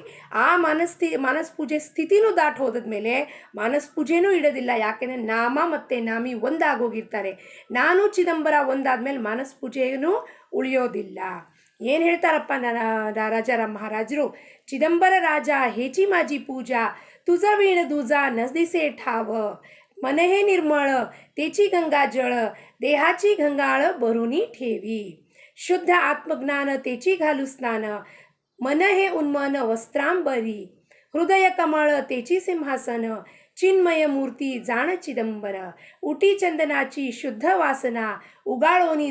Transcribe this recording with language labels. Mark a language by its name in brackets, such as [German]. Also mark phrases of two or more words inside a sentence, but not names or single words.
[Kannada] ಆ ಮಾನಸ್ ಪೂಜೆ ಸ್ಥಿತಿನೂ ದಾಟಿ ಹೋದ್ಮೇಲೆ ಮಾನಸ್ ಪೂಜೆನೂ ಇಡೋದಿಲ್ಲ. ಯಾಕೆಂದರೆ ನಾಮ ಮತ್ತು ನಾಮಿ ಒಂದಾಗೋಗಿರ್ತಾರೆ. ನಾನು ಚಿದಂಬರ ಒಂದಾದ್ಮೇಲೆ ಮಾನಸ್ ಪೂಜೆಯೂ ಉಳಿಯೋದಿಲ್ಲ. ಏನು ಹೇಳ್ತಾರಪ್ಪ ರಾಜಾರಾಮ್ ಮಹಾರಾಜರು? [Marathi] चिदंबर राजा हेचि माझी पूजा, तुझ वीण दुजा नसदिसे ठाव, मन हे निर्मळ तेची गंगा जळ, देहाची गंगाळ भरुनी ठेवी, शुद्ध आत्मज्ञान तेची घालू स्नान, मन हे उन्मन वस्त्रांबरी, हृदय कमळ तेची सिंहासन, चिन्मय मूर्ती जाण चिदंबर, उटी चंदनाची शुद्ध वासना, उगाळोनी